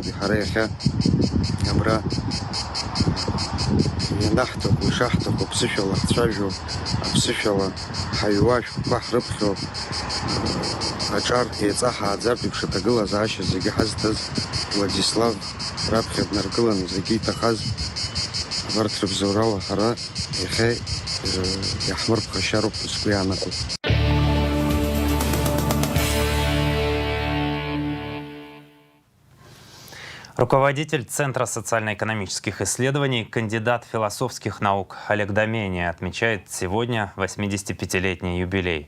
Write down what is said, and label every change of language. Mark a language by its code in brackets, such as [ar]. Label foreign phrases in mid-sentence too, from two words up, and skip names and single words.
[ab] Ҳара иахьа абра ианаҳҭаху, ишаҳҭаху аԥсышәала ҳцәажәо, аԥсышәала ҳаҩуа, ашәҟәқәа ҳрыԥхьо, аҿар еиҵа ҳааӡартә еиԥш аҭагылазаашьа зегьы ҳазҭаз Владислав раԥхьа днаргыланы зегьы иҭахаз абарҭ рыбзоурала ҳара иахьа иаҳмырԥхашьароуп сгәы иаанагоит. [ru] Руководитель Центра социально-экономических исследований, кандидат философских наук Олег Домения отмечает сегодня 85-летний юбилей.